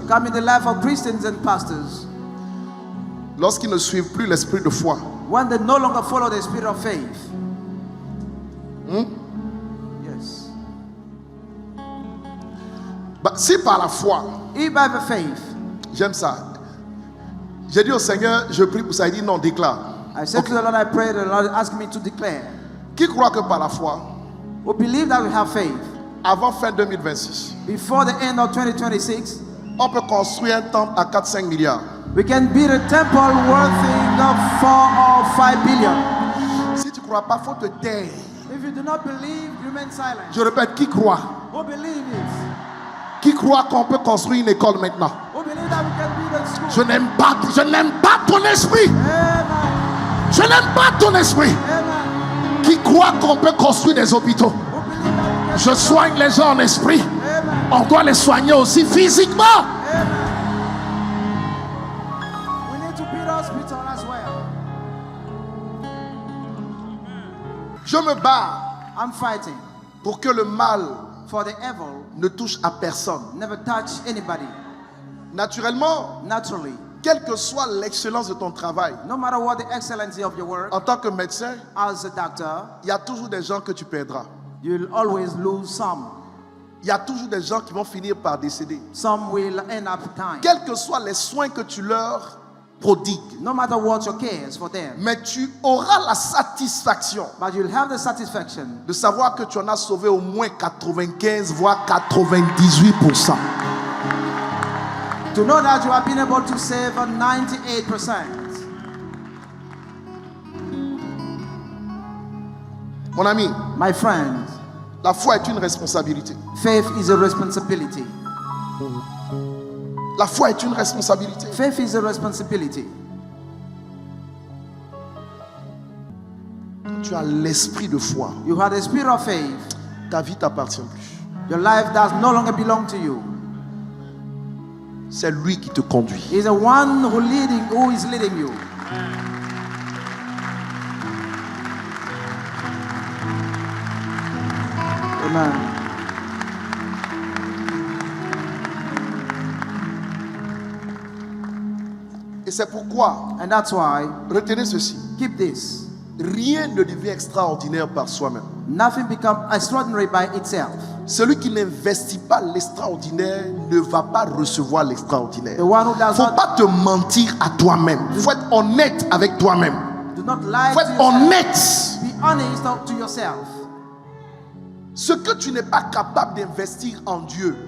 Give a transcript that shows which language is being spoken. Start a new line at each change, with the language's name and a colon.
English: come in the life of Christians and pastors
French: lorsqu'ils ne suivent plus l'esprit de foi.
English: when they no longer follow the spirit of faith. Yes.
French: Si par la foi,
English: If by the faith,
French: j'aime ça. J'ai dit au Seigneur, je prie pour ça. Il dit non, déclare.
English: I said to the Lord, I pray, the Lord asked me to declare.
French: Qui croit que par la foi,
English: We believe that we have faith.
French: avant fin 2026,
English: Before the end of 2026,
French: on peut construire un temple à 4-5 milliards.
English: we can build a temple worthy of 4 or 5 billion.
French: Si tu ne crois pas, il faut te taire.
English: If you do not believe, remain silent.
French: Je répète, qui croit?
English: Who believe it?
French: Qui croit qu'on peut construire une école maintenant?
English: Who believe that we can build a school?
French: Je n'aime pas ton esprit. Amen. Je n'aime pas ton esprit. Amen. Qui croit qu'on peut construire des hôpitaux? Who believe that we can Je soigne les gens en esprit. Amen. On doit les soigner aussi physiquement. Amen.
English: We need to build hospital as well.
French: Je me bats
English: I'm fighting
French: pour que le mal
English: for the evil
French: ne touche à personne.
English: never touch anybody.
French: Naturellement,
English: Naturally,
French: quelle que soit l'excellence de ton travail,
English: no matter what the excellency of your work,
French: en tant que médecin,
English: as a doctor,
French: il y a toujours des gens que tu perdras.
English: you'll always lose some.
French: Il y a toujours des gens qui vont finir par décéder.
English: Some will end up dying.
French: Quels que soient les soins que tu leur prodigues,
English: No matter what your care is for them,
French: mais tu auras la satisfaction
English: but you'll have the satisfaction
French: de savoir que tu en as sauvé au moins 95 voire 98%.
English: to know that you have been able to save 98%.
French: Mon ami,
English: My friend,
French: la foi est une responsabilité.
English: faith is a responsibility.
French: La foi est une responsabilité.
English: Faith is a responsibility.
French: Tu as l'esprit de foi.
English: You have the spirit of faith.
French: Ta vie t'appartient plus.
English: Your life does no longer belong to you.
French: C'est lui qui te conduit.
English: He's the one who is leading you.
French: Amen. Et c'est pourquoi,
English: And that's why,
French: retenez ceci,
English: keep this.
French: rien ne devient extraordinaire par soi-même.
English: Nothing becomes extraordinary by itself.
French: Celui qui n'investit pas l'extraordinaire ne va pas recevoir l'extraordinaire.
English: The one who does
French: Faut
English: not
French: pas te mentir à toi-même. Faut être honnête avec toi-même.
English: do not lie
French: Faut
English: to
French: être
English: yourself.
French: honnête.
English: Be honest to yourself.
French: Ce que tu n'es pas capable d'investir en Dieu,